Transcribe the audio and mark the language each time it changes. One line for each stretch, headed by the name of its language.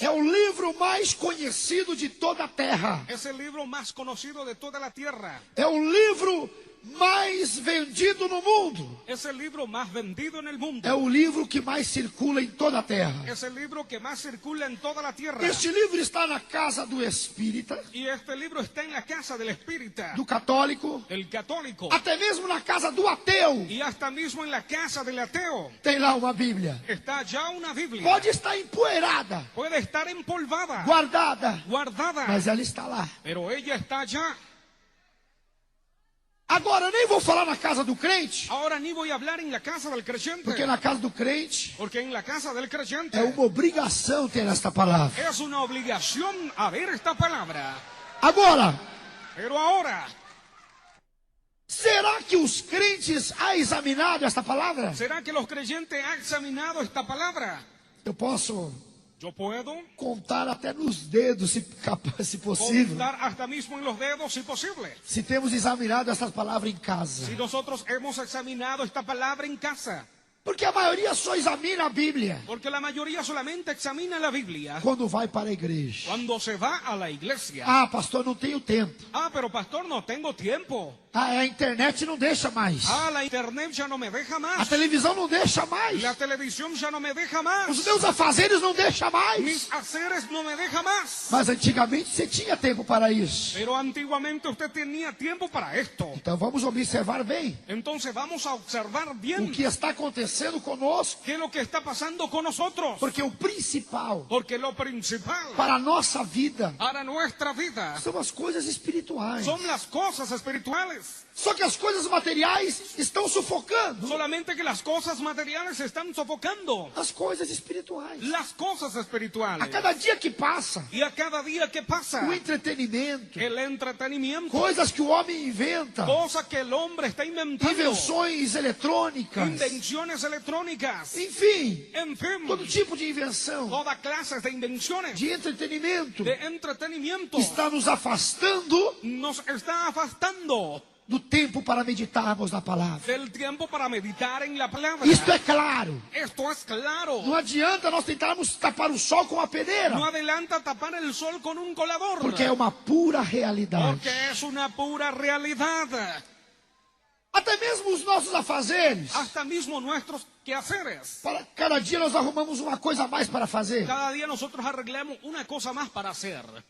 Portuguese: é o livro mais conhecido de toda a terra.
Spanish: es el libro más conocido de toda la tierra.
Portuguese: É o livro mais vendido no mundo.
Spanish: Es el libro más vendido en el mundo.
Portuguese: É o livro que mais circula em toda a terra.
Spanish: Es el libro que más circula en toda la tierra.
Portuguese: Este livro está na casa do espírita,
Spanish: Y este libro está en la casa del espírita,
Portuguese: do católico,
Spanish: del católico,
Portuguese: até mesmo na casa do ateu.
Spanish: y hasta mismo en la casa del ateo.
Portuguese: Tem lá uma Bíblia.
Spanish: Está ya una Biblia.
Portuguese: Pode estar empoeirada,
Spanish: Puede estar empolvada,
Portuguese: guardada,
Spanish: guardada,
Portuguese: mas ela está lá.
Spanish: pero ella está ya.
Portuguese: Agora, eu nem vou falar na casa do crente,
Spanish: Ahora ni voy a hablar en la casa del creyente,
Portuguese: porque na casa do crente
Spanish: porque en la casa del creyente
Portuguese: é uma obrigação ter esta palavra.
Spanish: es una obligación haber esta palabra.
Portuguese: Agora,
Spanish: Pero ahora,
Portuguese: será que os crentes há examinado esta palavra?
Spanish: ¿será que los creyentes han examinado esta palabra?
Portuguese: Eu posso
Spanish: Yo puedo
Portuguese: contar até nos dedos, se possível,
Spanish: contar hasta mismo en los dedos si posible.
Portuguese: se temos examinado essas palavras em casa.
Spanish: Si nosotros hemos examinado esta palabra en casa,
Portuguese: Porque a maioria só examina a Bíblia
Spanish: Porque la mayoría solamente examina la Biblia
Portuguese: quando vai para a igreja.
Spanish: cuando se va a la iglesia.
Portuguese: Ah, pastor, não tenho tempo.
Spanish: Ah, pero pastor, no tengo tiempo.
Portuguese: Ah, a internet não deixa mais.
Spanish: Ah, la internet ya no me deja
Portuguese: A
Spanish: más.
Portuguese: televisão não deixa mais.
Spanish: La televisión ya no me deja
Portuguese: Os
Spanish: más.
Portuguese: meus afazeres não deixam mais.
Spanish: Mis haceres no me deja más.
Portuguese: Mas antigamente você tinha tempo para isso.
Spanish: Pero antiguamente usted tenía tiempo para esto.
Portuguese: Então vamos observar bem
Spanish: Entonces vamos a observar
Portuguese: o
Spanish: bien
Portuguese: que está acontecendo conosco.
Spanish: qué es lo que está pasando con nosotros.
Portuguese: Porque o principal
Spanish: Porque lo principal
Portuguese: para a nossa vida
Spanish: para nuestra vida
Portuguese: são as coisas espirituais.
Spanish: son las cosas espirituales.
Portuguese: Só que as coisas materiais estão sufocando
Spanish: Solamente que las cosas materiales se están sofocando.
Portuguese: as coisas espirituais.
Spanish: Las cosas
Portuguese: A
Spanish: espirituales.
Portuguese: cada dia que passa,
Spanish: Y a cada día que pasa,
Portuguese: o entretenimento,
Spanish: el entretenimiento,
Portuguese: coisas que o homem inventa,
Spanish: cosas que el hombre está inventando,
Portuguese: invenções eletrônicas,
Spanish: invenciones electrónicas,
Portuguese: enfim,
Spanish: en fin,
Portuguese: todo tipo de invenção,
Spanish: todas clases de invenciones,
Portuguese: de entretenimento,
Spanish: de entretenimiento,
Portuguese: está nos afastando
Spanish: nos está afastando
Portuguese: do tempo para meditarmos na palavra.
Spanish: del tiempo para meditar en la palabra.
Portuguese: Isto é claro.
Spanish: Esto es claro.
Portuguese: Não adianta nós tentarmos tapar o sol com a peneira,
Spanish: No adelanta tapar el sol con un colador,
Portuguese: porque é uma pura realidade.
Spanish: porque es una pura realidad.
Portuguese: Até mesmo os nossos afazeres,
Spanish: Hasta mismo nuestros quehaceres.
Portuguese: para cada dia nós arrumamos uma coisa a mais para fazer.
Spanish: Cada día nosotros arreglamos una cosa más para hacer.